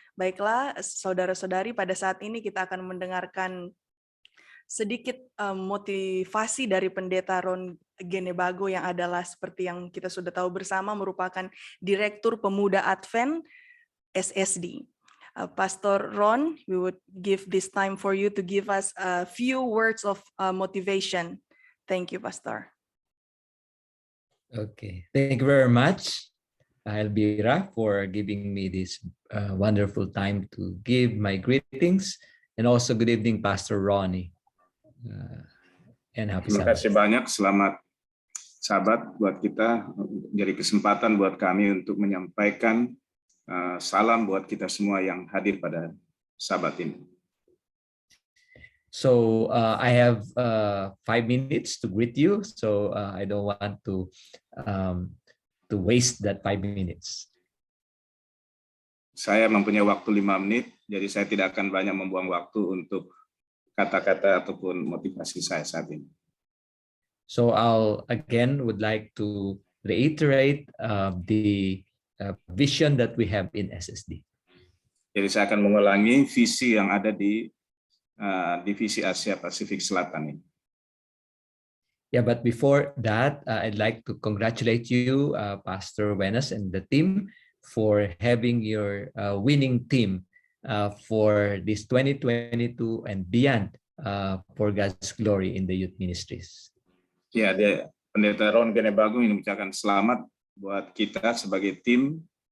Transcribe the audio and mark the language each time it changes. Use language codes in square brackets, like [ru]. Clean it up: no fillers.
[id] Baiklah, saudara-saudari, pada saat ini kita akan mendengarkan sedikit motivasi dari Pendeta Ron Genebago yang adalah seperti yang kita sudah tahu bersama merupakan Direktur Pemuda Advent SSD. [en] Pastor Ron, we would give this time for you to give us a few words of motivation. Thank you, Pastor. Okay, thank you very much, Elvira, for giving me this wonderful time to give my greetings, and also good evening, Pastor Ronnie. And happy [id] Terima [en] Sabbath. [id] kasih banyak. Selamat Sabat buat kita. Jadi kesempatan buat kami untuk menyampaikan salam buat kita semua yang hadir pada Sabat ini. [en] So I have 5 minutes to greet you. So I don't want to waste that 5 minutes. [id] Saya mempunyai waktu 5 menit, jadi saya tidak akan banyak membuang waktu untuk kata-kata ataupun motivasi saya saat ini. [en] So I'll again would like to reiterate the vision that we have in SSD. [id] Jadi saya akan mengulangi visi yang ada di Divisi Asia Pasifik Selatan ini. [en] Yeah, but before that, I'd like to congratulate you, Pastor Wenas and the team, for having your winning team for this 2022 and beyond for God's glory in the youth ministries. [id] Ya, Pendeta Ron Genebago ini mengucapkan selamat buat kita sebagai tim.